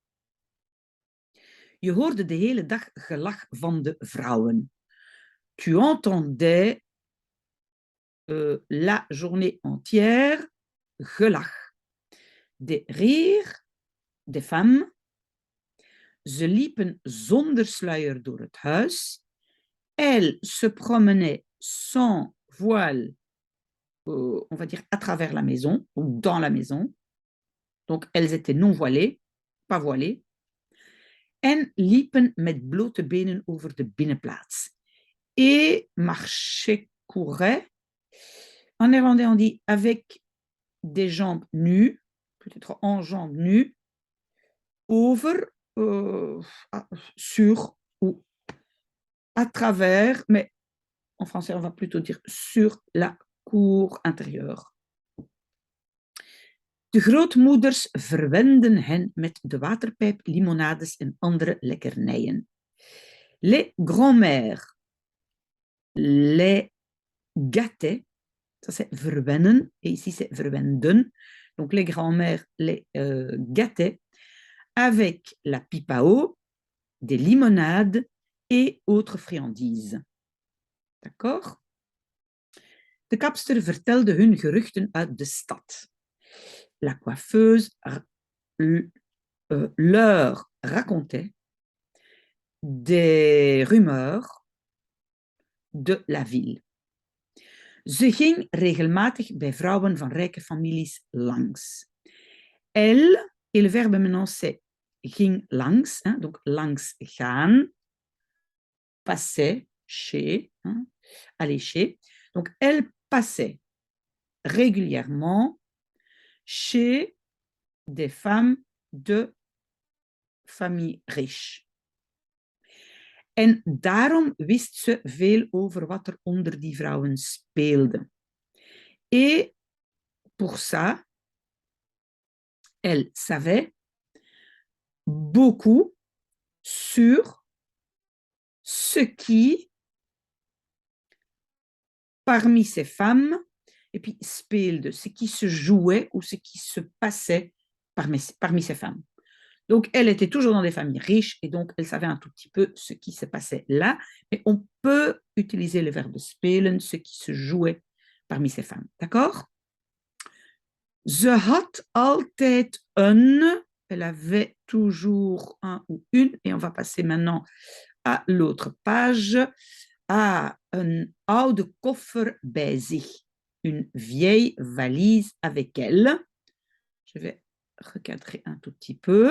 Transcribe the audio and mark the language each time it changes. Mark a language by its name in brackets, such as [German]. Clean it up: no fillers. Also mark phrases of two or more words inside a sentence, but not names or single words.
[Dutch] Je hoorde de hele dag gelach van de vrouwen. [French] Tu entendais la journée entière gelach. Des rires des femmes, [Dutch] Ze liepen zonder sluier door het huis. [French] Elle se promenait sans voile, on va dire à travers la maison ou dans la maison. Donc, elles étaient non voilées, pas voilées. [Dutch] En liepen met blote benen over de binnenplaats. [French] Et marchaient, couraient. En néerlandais, on dit avec des jambes nues, peut-être en jambes nues, over, sur ou à travers, mais en français, on va plutôt dire sur la cour intérieure. [Dutch] De grootmoeders verwenden hen met de waterpijp, limonades en andere lekkernijen. [French] Les grands-mères les gâtaient, ça c'est verwennen, et ici c'est verwenden. Donc les grands-mères les gâtaient avec la pipe à eau, des limonades et autres friandises. D'accord? [Dutch] De kapster vertelde hun geruchten uit de stad. [French] La coiffeuse leur racontait des rumeurs de la ville. [Dutch] Ze ging regelmatig bij vrouwen van rijke families langs. [French] Elle, et le verbe maintenant c'est [Dutch] ging langs, [French] hein, donc [Dutch] langs gaan, [French] passait, chez, hein, aller chez. Donc elle passait régulièrement chez des femmes de famille riche. [Dutch] En daarom wist ze veel over wat er onder die vrouwen speelde. [French] Et pour ça, elle savait beaucoup sur ce qui, parmi ces femmes, et puis speelde, ce qui se jouait ou ce qui se passait parmi ces femmes. Donc, elle était toujours dans des familles riches et donc elle savait un tout petit peu ce qui se passait là. Mais on peut utiliser le verbe spelen, ce qui se jouait parmi ces femmes. D'accord? [Dutch] Ze had altijd een, [French] elle avait toujours un ou une, et on va passer maintenant à l'autre page, à [Dutch] een oude koffer bij zich, [French] une vieille valise avec elle. Je vais recadrer un tout petit peu.